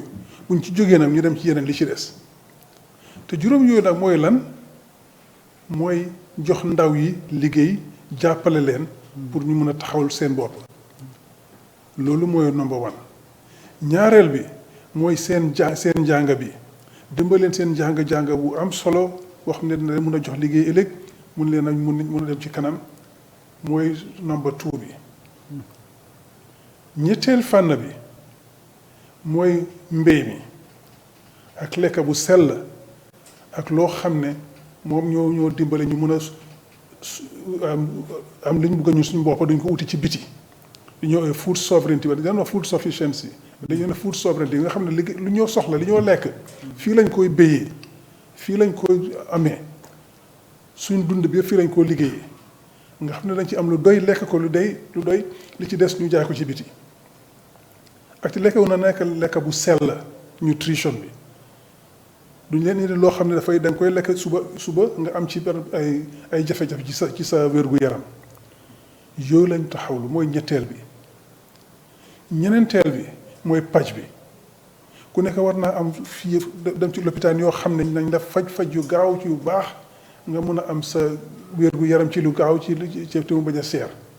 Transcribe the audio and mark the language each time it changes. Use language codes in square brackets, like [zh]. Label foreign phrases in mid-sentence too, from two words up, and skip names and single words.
[wo] buñ ci jógee nag ñu dem ci yeneen li ci des te juróom yooyu nag mooy lan mooy jox ndaw yi liggéey jàppale leen pour ñu mën a taxawal seen bopp loolu mooy number 1 ñaareel bi mooy seen njàng bi dimbaleen seen njàng bu am solo boo xam ne dina leen mën a jox liggéey ëllëg mun leen a dem ci kanam mooy number 2 bi ñetteel fànn bi mooy mbéy mi ak lekk bu sell ak loo xam ne moom ñoo dimbale ñu mën a am li ñu bëgg ñun suñu bopp duñ ko uti ci biti li ñoo [en] food sovereignty [wo] dañu wax [en] food sufficiency [wo] dañu ne [en] food sovereignty [wo] nga xam ne lu ñoo soxla li ñoo lekk fii lañ koy béyee fii lañ koy amee suñ dund bi fii lañ koo liggéeyee nga xam ne dañ ci am lu doy lekk ko lu doy li ci des ñu jaay ko ci biti ak ci lekk wu na nekk lekk bu sell nutrition bi duñ leen indi loo xam ne dafay da nga koy lekk suba nga am ci ay jafe-jafe ci sa wér-gu-yaram yooyu lañ taxawlu mooy ñetteel bi ñeneenteel bi mooy paj bi ku nekk war naa am fii dem ci lopitaan yoo xam ne nañ def faj yu gaaw ci yu baax nga mun a am sa wér-gu-yaram ci lu gaaw ci te mu bañ a seer